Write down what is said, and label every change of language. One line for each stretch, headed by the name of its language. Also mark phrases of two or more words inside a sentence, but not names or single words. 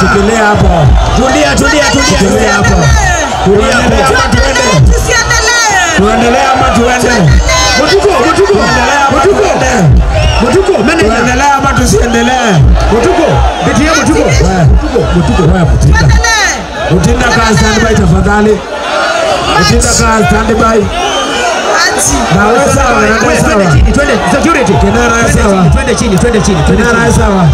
Swahili: Shikilia hapo. Tulia. Shikilia hapo. Tulia hapo. Tuendelee ama tuende? Mutuko, manager. Tuendelee ama tusiendelee? Mutuko. Wewe Mutinda. Mutinda kaa standby tafadhali. Mutinda kaa standby. Na sawa. Twende security. Kenara sawa. Twende chini. Kenara sawa.